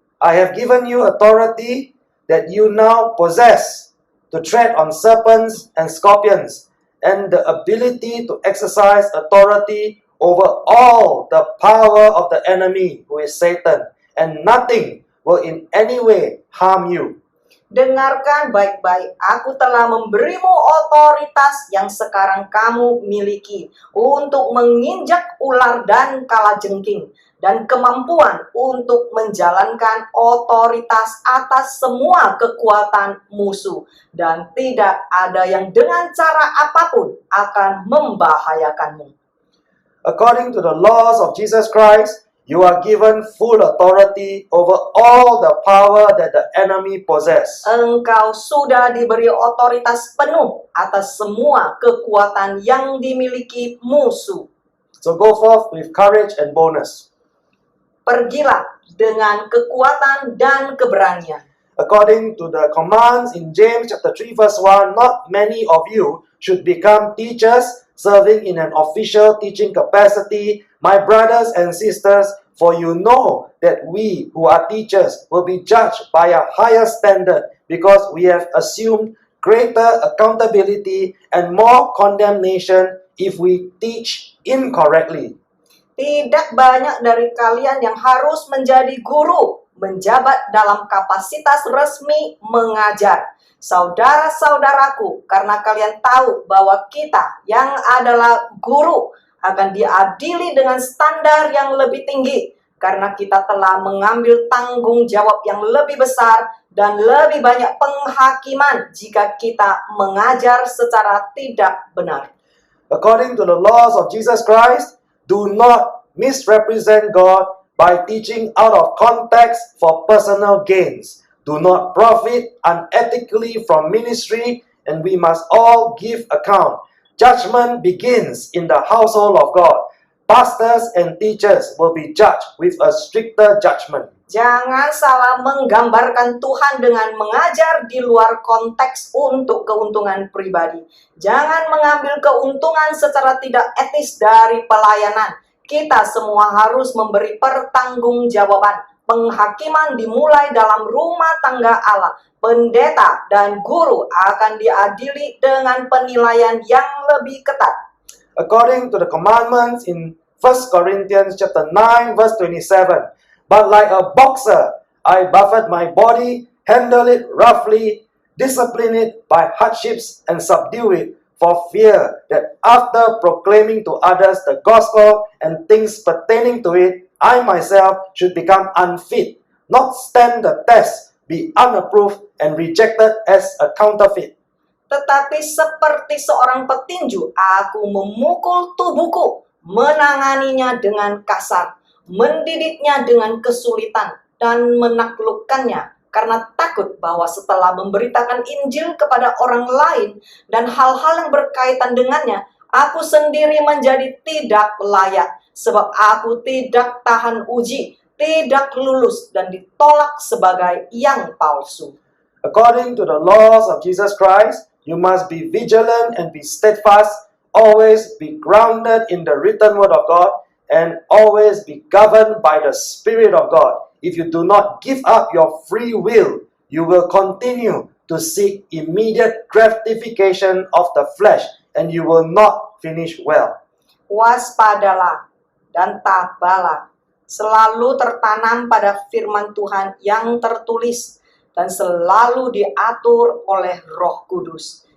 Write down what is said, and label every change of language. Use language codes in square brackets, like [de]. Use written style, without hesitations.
[en] I have given you authority that you now possess to tread on serpents and scorpions, and the ability to exercise authority over all the power of the enemy, who is Satan, and nothing will in any way harm you. [id] Dengarkan baik-baik, aku telah memberimu otoritas yang sekarang kamu miliki untuk menginjak ular dan kalajengking, dan kemampuan untuk menjalankan otoritas atas semua kekuatan musuh, dan tidak ada yang dengan cara apapun akan membahayakanmu. [en] According to the laws of Jesus Christ, you are given full authority over all the power that the enemy possess. [id] Engkau sudah diberi otoritas penuh atas semua kekuatan yang dimiliki musuh. [en] So go forth with courage and boldness. [id] Pergilah dengan kekuatan dan keberanian. [en] According to the commands in James chapter 3 verse 1, not many of you should become teachers, serving in an official teaching capacity, my brothers and sisters, for you know that we who are teachers will be judged by a higher standard, because we have assumed greater accountability and more condemnation if we teach incorrectly. [id] Tidak banyak dari kalian yang harus menjadi guru, menjabat dalam kapasitas resmi mengajar. Saudara-saudaraku, karena kalian tahu bahwa kita yang adalah guru akan diadili dengan standar yang lebih tinggi, karena kita telah mengambil tanggung jawab yang lebih besar dan lebih banyak penghakiman jika kita mengajar secara tidak benar. [en] According to the laws of Jesus Christ, do not misrepresent God by teaching out of context for personal gains. Do not profit unethically from ministry, and we must all give account. Judgment begins in the household of God. Pastors and teachers will be judged with a stricter judgment. [id] Jangan salah menggambarkan Tuhan dengan mengajar di luar konteks untuk keuntungan pribadi. Jangan mengambil keuntungan secara tidak etis dari pelayanan. Kita semua harus memberi pertanggungjawaban. Penghakiman dimulai dalam rumah tangga Allah. Pendeta dan guru akan diadili dengan penilaian yang lebih ketat. [en] According to the commandments in 1 Corinthians chapter 9 verse 27, but like a boxer, I buffet my body, handle it roughly, discipline it by hardships, and subdue it, for fear that after proclaiming to others the gospel and things pertaining to it, I myself should become unfit, not stand the test, be unapproved, and rejected as a counterfeit. [id] Tetapi seperti seorang petinju, aku memukul tubuhku, menanganinya dengan kasar, mendidiknya dengan kesulitan, dan menaklukkannya, karena takut bahwa setelah memberitakan Injil kepada orang lain dan hal-hal yang berkaitan dengannya, aku sendiri menjadi tidak layak, sebab aku tidak tahan uji, tidak lulus dan ditolak sebagai yang palsu. [en] According to the laws of Jesus Christ, you must be vigilant and be steadfast, always be grounded in the written word of God, and always be governed by the Spirit of God. If you do not give up your free will, you will continue to seek immediate gratification of the flesh, and you will not finish well. [id] Waspadalah dan tabahlah, selalu tertanam pada firman Tuhan yang tertulis dan selalu diatur oleh Roh Kudus.